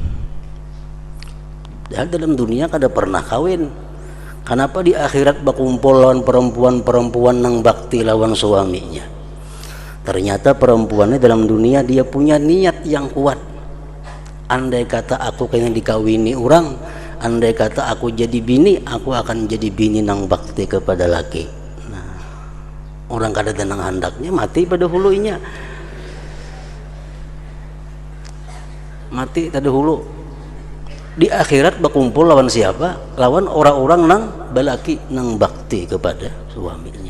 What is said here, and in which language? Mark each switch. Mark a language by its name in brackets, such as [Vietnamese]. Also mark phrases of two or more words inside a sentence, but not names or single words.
[Banjar] Dan dalam dunia kada pernah kawin. Kenapa di akhirat berkumpul lawan perempuan-perempuan yang bakti lawan suaminya? [Indonesian] Ternyata perempuannya dalam dunia dia punya niat yang kuat. [Banjar] Andai kata aku kayaknya dikawini orang, andai kata aku jadi bini, aku akan jadi bini nang bakti kepada laki. Nah, orang kada tenang handaknya mati pada hulunya. Mati pada hulu. Di akhirat berkumpul lawan siapa? Lawan orang-orang nang balaki nang bakti kepada suaminya.